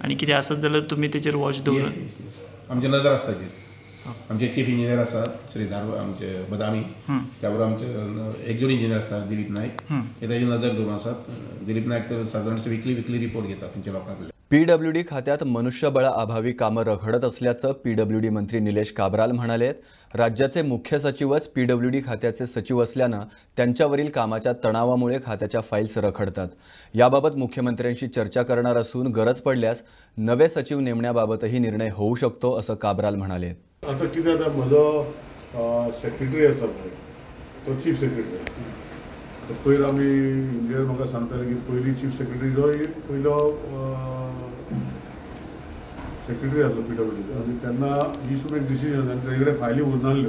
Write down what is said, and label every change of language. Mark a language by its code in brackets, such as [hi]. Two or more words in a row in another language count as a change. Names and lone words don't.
[kok] आनी कितें आसत जाल्यार तुमी तेचेर वॉच दवरात. आमचे नजर आसता ताचेर. आमचे [en] chief engineer [kok] आसात श्री आमचे बदामी, त्या बरोबर आमचे [en] executive engineer [kok] आसात दिलीप नायक, ते ताची नजर दवरून आसात. दिलीप नायक तर सादारण [en] weekly report [kok] घेतात तांच्या लोकांकडल्यान. [mr] पीडब्ल्यूडी खात्यात मनुष्यबळाअभावी कामं रखडत असल्याचं पीडब्ल्यूडी मंत्री निलेश काब्राल म्हणालेत. राज्याचे मुख्य सचिवच पीडब्ल्यूडी खात्याचे सचिव असल्यानं त्यांच्यावरील कामाच्या तणावामुळे खात्याच्या फाईल्स रखडतात. याबाबत मुख्यमंत्र्यांशी चर्चा करणार असून गरज पडल्यास नवे सचिव नेमण्याबाबतही निर्णय होऊ शकतो असं काब्राल म्हणाले. [kok] आता कितें जाता, म्हजो सेक्रेटरी आसा पळय, तो [en] chief secretary. [kok] पयर आमी इंजिनियर म्हाका सांगताले की पयलीं [en] chief secretary [kok] जो एक पयलो सेक्रेटरी आसलो पीडब्ल्यूडीचो, आनी तेन्ना [en] he should make decision [kok] आनी तेजे कडेन फायली उरनासल्यो.